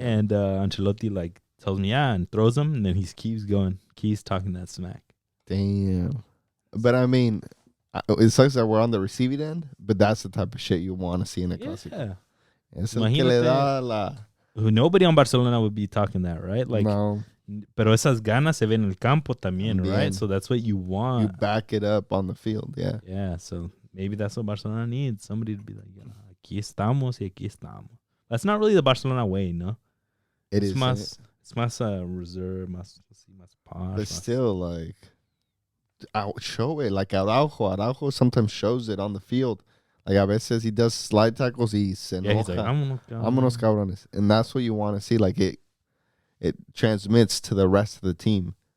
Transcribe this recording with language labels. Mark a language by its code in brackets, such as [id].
[en] And Ancelotti like tells me, and throws him. And then he keeps going. Keeps talking that smack. Damn. But I mean, it sucks that we're on the receiving end, but that's the type of shit you want to see in a Clasico. Yeah. [es] Es el que le da la... [en] Nobody on Barcelona would be talking that, right? Like, no. [es] Pero esas ganas se ven en el campo también, right? [en] So that's what you want. You back it up on the field, yeah. Yeah, so maybe that's what Barcelona needs. Somebody to be like, [es] aquí estamos y aquí estamos. [en] That's not really the Barcelona way, no? It's más reserve, más posh. But still, like, I'll show it. Like Araujo sometimes shows it on the field. Like, [es] a veces [en] he does slide tackles, he [es] se enoja. [en] He's like, [es] vámonos, cabrones. [en] And that's what you want to see. Like, it transmits to the rest of the team.